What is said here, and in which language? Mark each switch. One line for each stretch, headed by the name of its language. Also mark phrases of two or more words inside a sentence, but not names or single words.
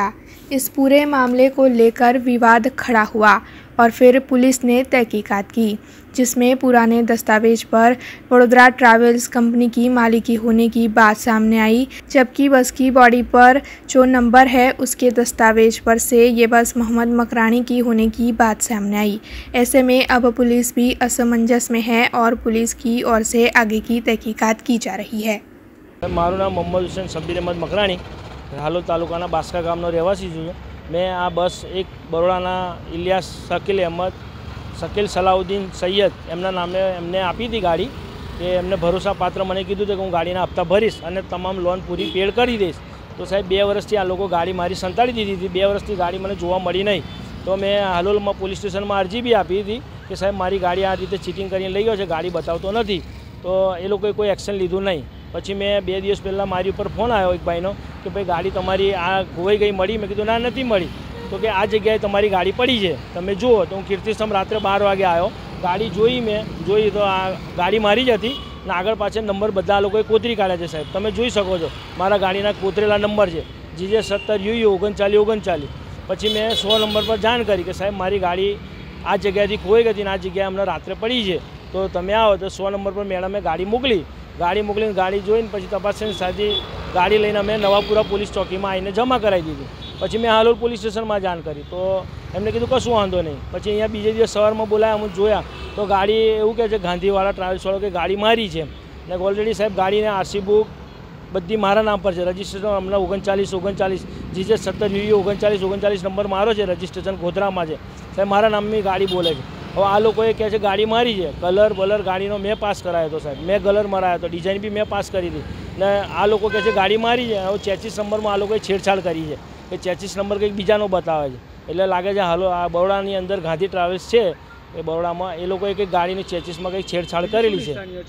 Hindi: इस पूरे मामले को लेकर विवाद खड़ा हुआ और फिर पुलिस ने तहकीकात की, जिसमें पुराने दस्तावेज पर वडोदरा ट्रैवल्स कंपनी की मालिकी होने की बात सामने आई, जबकि बस की बॉडी पर जो नंबर है उसके दस्तावेज पर से ये बस मोहम्मद मकरानी की होने की बात सामने आई. ऐसे में अब पुलिस भी असमंजस में है और पुलिस की ओर से आगे की तहकीकात की जा रही है.
Gujarati: મારું નામ મોહમ્મદ હુસૈન શબ્બીર અહમદ મકરાણી, હાલોલ તાલુકાના બાસ્કા ગામનો રહેવાસી છું. મેં આ બસ એક બરોડા ઇલિયાસ શકીલ અહમદ શકીલ સલાઉદ્દીન સૈયદ એમના નામે એમને આપી થી ગાડી કે એમને ભરોસા પાત્ર મેંને કીધું કે હું ગાડી હપ્તા ભરીશ ઔર તમામ લોન પૂરી પેડ કર દઈશ. તો સાહેબ 2 વર્ષથી આ લોગ ગાડી મારી સંતાડી દીધી થી. 2 વર્ષથી ગાડી મેંને જોવા મળી નહીં. તો મેં હાલોલ મેં પોલીસ સ્ટેશન મેં અરજી ભી આપી થી કે સાહેબ મારી ગાડી આ રીતે ચીટિંગ કરીને લઈ ગયો છે, ગાડી બતાવતો નહીં. તો યે લોકોએ કોઈ એક્શન લીધું નહીં. પછી મેં 2 દિવસ પહેલાં મારી ઉપર ફોન આવ્યો એક ભાઈનો કે ભાઈ ગાડી તમારી આ ખોવાઈ ગઈ મળી. મેં કીધું ના નથી મળી. તો કે આ જગ્યાએ તમારી ગાડી પડી છે, તમે જુઓ. તો હું કીર્તિસ્તંભ રાત્રે 12 વાગે આવ્યો. ગાડી જોઈ મેં તો આ ગાડી મારી જ હતી ને આગળ પાછળ નંબર બધા લોકોએ કોતરી કાઢ્યા છે. સાહેબ તમે જોઈ શકો છો મારા ગાડીના કોતરેલા નંબર છે GJ 70 UU 3939. પછી મેં 100 નંબર પર જાણ કરી કે સાહેબ મારી ગાડી આ જગ્યાએથી ખોવાઈ ગઈ હતી ને આ જગ્યાએ અમને રાત્રે પડી છે, તો તમે આવો. તો 100 નંબર પર મેડમે ગાડી મોકલી. ગાડી મોકલીને ગાડી જોઈને પછી તપાસની સાથી ગાડી લઈને અમે નવાપુરા પોલીસ ચોકીમાં આવીને જમા કરાવી દીધી. પછી મેં હાલોલ પોલીસ સ્ટેશનમાં જાણ કરી તો એમણે કીધું કશું વાંધો નહીં. પછી અહીંયા બીજે દિવસ સવારમાં બોલાવ્યા, અમું જોયા તો ગાડી એવું કહે છે ગાંધીવાડા ટ્રાવેલ્સવાળો કે ગાડી મારી છે ને ઑલરેડી સાહેબ ગાડીને RC બુક બધી મારા નામ પર હૈ. રજિસ્ટ્રેશન હમણાં 3939 GJ 70 UU 3939 નંબર મારો હૈ. રજિસ્ટ્રેશન ગોધરામાં છે. સાહેબ મારા નામની ગાડી બોલે છે. હવે આ લોકોએ કહે છે ગાડી મારી છે, કલર બલર ગાડીનો મેં પાસ કરાયો હતો સાહેબ, મેં કલર મરાયો હતો, ડિઝાઇન બી મેં પાસ કરી હતી ને આ લોકો કહે છે ગાડી મારી છે. હવે ચેચીસ નંબરમાં આ લોકોએ છેડછાડ કરી છે કે ચેચીસ નંબર કંઈક બીજાનો બતાવે છે. એટલે લાગે છે હાલો આ બરોડાની અંદર ગાંધી ટ્રાવેલ્સ છે એ બરોડામાં એ લોકોએ કંઈક ગાડીની ચેચીસમાં કંઈક છેડછાડ કરેલી છે.